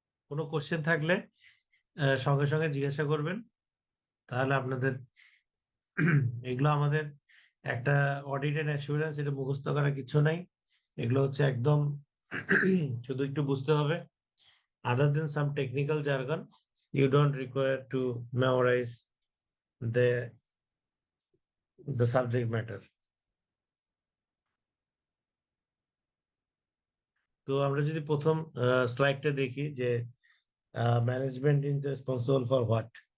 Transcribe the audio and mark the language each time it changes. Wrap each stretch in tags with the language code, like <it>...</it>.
<bn>কোনো কোশ্চেন থাকলে সঙ্গে সঙ্গে জিজ্ঞাসা করবেন, তাহলে আপনাদের এগুলো আমাদের একটা অডিট এন্ড অ্যাসুরেন্স, এটা মুখস্থ করা কিছু নাই, এগুলো হচ্ছে একদম শুধু একটু বুঝতে হবে।</bn> <en>Other than some technical jargon, you don't require to memorize the subject matter.</en> <bn>তো আমরা যদি প্রথম স্লাইডটা দেখি যে</bn> <en>Management is responsible for what.</en>